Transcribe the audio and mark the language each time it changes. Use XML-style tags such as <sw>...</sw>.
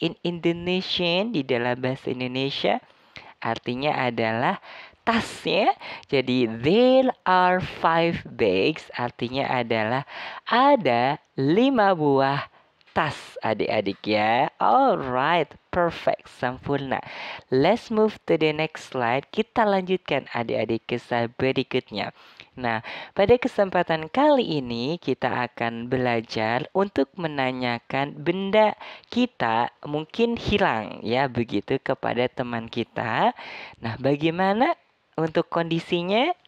<en>In Indonesian,</en> <id>di dalam bahasa Indonesia, artinya adalah tas ya. Jadi</id> <en>there are 5 bags</en> <id>artinya adalah ada 5 buah tas adik-adik ya.</id> <en>Alright, perfect, sempurna. Let's move to the next slide.</en> <id>Kita lanjutkan adik-adik ke slide berikutnya. Nah, pada kesempatan kali ini kita akan belajar untuk menanyakan benda kita mungkin hilang ya begitu kepada teman kita. Nah, bagaimana untuk kondisinya?</id>